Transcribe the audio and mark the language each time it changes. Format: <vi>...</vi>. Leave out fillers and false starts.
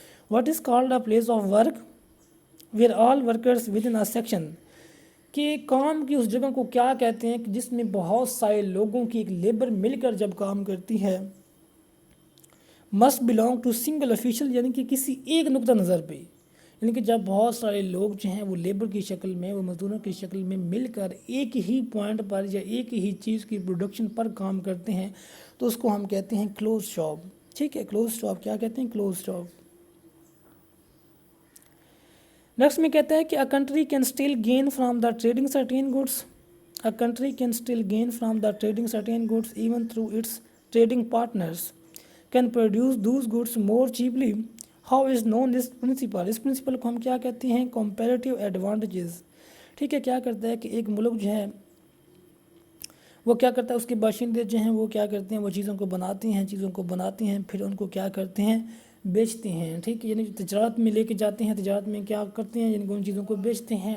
<en>What is called a place of work where all workers within a section.</en> <ur>کہ کام کی اس جگہ کو کیا کہتے ہیں کہ جس میں بہت سارے لوگوں کی ایک لیبر مل کر جب کام کرتی ہے.</ur> <en>must belong to single official</en> <ur>یعنی کہ کسی ایک نقطہ نظر پہ، یعنی کہ جب بہت سارے لوگ جو ہیں وہ لیبر کی شکل میں، وہ مزدوروں کی شکل میں مل کر ایک ہی پوائنٹ پر یا ایک ہی چیز کی پروڈکشن پر کام کرتے ہیں تو اس کو ہم کہتے ہیں کلوز شاپ. ٹھیک ہے، کلوز شاپ کیا کہتے ہیں؟ Close shop. نیکسٹ میں کہتا ہے کہ</ur> <en>A country can still gain from the trading certain goods. A country can still gain from the trading certain goods even through its trading partners can produce those goods more cheaply. How is known this principle.</en> <ur>اس principal کو ہم کیا کہتے ہیں؟ Comparative advantages. ٹھیک ہے، کیا کرتا ہے کہ ایک ملک جو ہے وہ کیا کرتا ہے، اس کے باشندے جو ہیں وہ کیا کرتے ہیں؟ وہ چیزوں کو بناتے ہیں پھر ان کو کیا کرتے ہیں؟ بیچتے ہیں. ٹھیک ہے، یعنی تجارت میں لے کے جاتے ہیں. تجارت میں کیا کرتے ہیں؟ یعنی کہ ان چیزوں کو بیچتے ہیں.</ur>